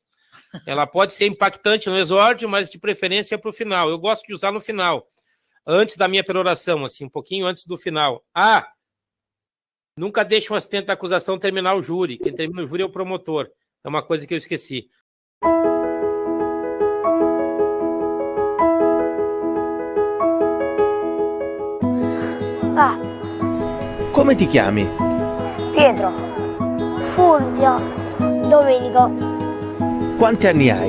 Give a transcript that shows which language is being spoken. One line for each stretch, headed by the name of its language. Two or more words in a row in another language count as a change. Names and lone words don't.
Portuguese: Ela pode ser impactante no exórdio, mas de preferência é para o final. Eu gosto de usar no final, antes da minha peroração, assim, um pouquinho antes do final. Nunca deixe um assistente da acusação terminar o júri. Quem termina o júri é o promotor. É uma coisa que eu esqueci.
Italian: Come ti chiami? Pietro, Fulvio, Domenico, Quanti anni hai?